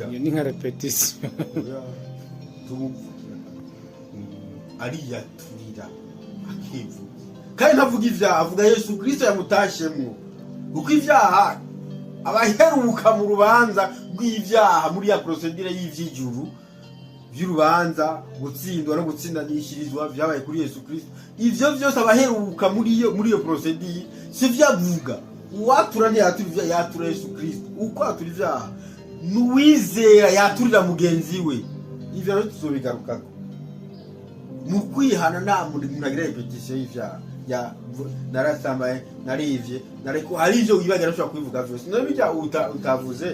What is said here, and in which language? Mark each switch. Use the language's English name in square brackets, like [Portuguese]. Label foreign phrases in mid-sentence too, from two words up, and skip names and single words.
[Rundi] iyo ni nka repetition ariyaturira akivuga kandi ntavuga ibyaha avuga Yesu Kristo yamutashemwo kuko ibyaha abaheruka mu rubanza rw'ibyaha muri ya procedure y'ivyijuru by'urubanza gutsindwa no gutsindanishirizwa byabaye kuri Yesu Kristo ivyo byose abaheruka muri iyo procedure si vyavuga uwatura ni yatura Yesu Kristo uko atura ivyaha nuwizera yaturira mugenzi we ivyo rero tuzobigarukako mu kwihana nta muntu agira repetition y'ivyaha ya narasambaye narivye nariko hari ivyo wibagira ushobora kubivuga vyose no bijya utavuze